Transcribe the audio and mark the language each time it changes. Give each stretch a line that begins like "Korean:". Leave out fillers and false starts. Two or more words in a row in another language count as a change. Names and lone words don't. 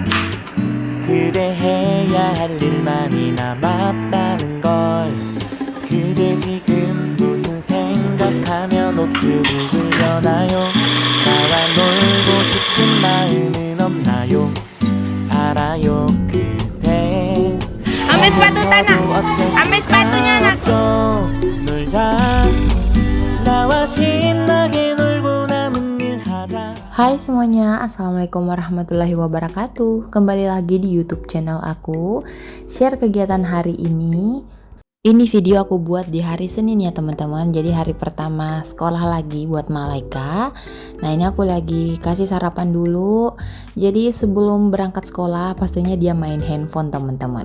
Korean: 그대 해야 할 일만이 남았다는 걸. 그대 지금 무슨 생각하며 노트북을 여나요? 나와 놀고 싶은 마음은 없나요? 알아요. 그대
Indonesian: Ambil sepatu tanah. Ambil sepatunya anak.
Korean: 놀자. 나와 신나게 놀고 남은 일 하자.
Indonesian: Hai semuanya,
Arabic: السلام عليكم ورحمة الله وبركاته.
Indonesian: Kembali lagi di YouTube channel aku. Share kegiatan hari ini. Ini video aku buat di hari Senin ya teman-teman. Jadi hari pertama sekolah lagi buat Malaika. Nah ini aku lagi kasih sarapan dulu. Jadi sebelum berangkat sekolah pastinya dia main handphone teman-teman.